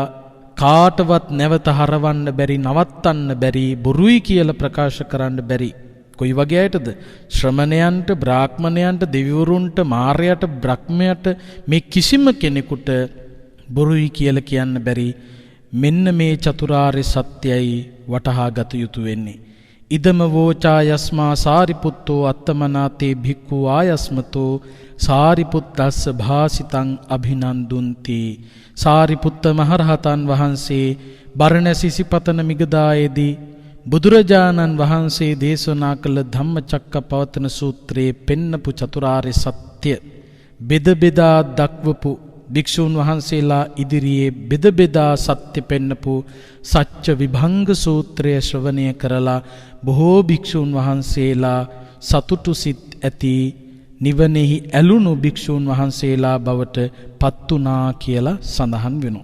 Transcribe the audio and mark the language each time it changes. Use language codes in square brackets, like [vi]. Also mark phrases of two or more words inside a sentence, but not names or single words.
[si] කාටවත් නැවත හරවන්න බැරි, නවත්තන්න බැරි, බොරුයි කියලා ප්‍රකාශ කරන්න බැරි. කොයි වගේ අයටද? ශ්‍රමණයන්ට, බ්‍රාහ්මණයන්ට, දෙවිවරුන්ට, මාරයට, බ්‍රහ්මයට, මේ කිසිම කෙනෙකුට බොරුයි කියලා කියන්න බැරි. මෙන්න මේ චතුරාර්ය සත්‍යයි වටහා ගත යුතු වෙන්නේ. [pi] ඉදම වෝචා යස්මා සාරිපුත්තෝ අත්තමනාතේ භික්ඛු ආයස්මතෝ සාරිපුත්තස්ස භාසිතං අභිනන්දුන්ති. [si] සාරිපුත්ත මහරහතන් වහන්සේ බරණැස් ඉසිපතන මිගදායේදී බුදුරජාණන් වහන්සේ දේශනා කළ ධම්මචක්කපවත්තන සූත්‍රයේ පෙන්නපු චතුරාර්ය සත්‍ය බෙද බෙදා දක්වපු භික්ෂූන් වහන්සේලා ඉදිරියේ බෙද බෙදා සත්‍ය පෙන්නපු සත්‍ය විභංග සූත්‍රය ශ්‍රවණය කරලා බොහෝ භික්ෂූන් වහන්සේලා සතුටු සිත් ඇති නිවනෙහි ඇලුණු භික්ෂූන් වහන්සේලා බවට පත්ුණා කියලා සඳහන් වෙනවා.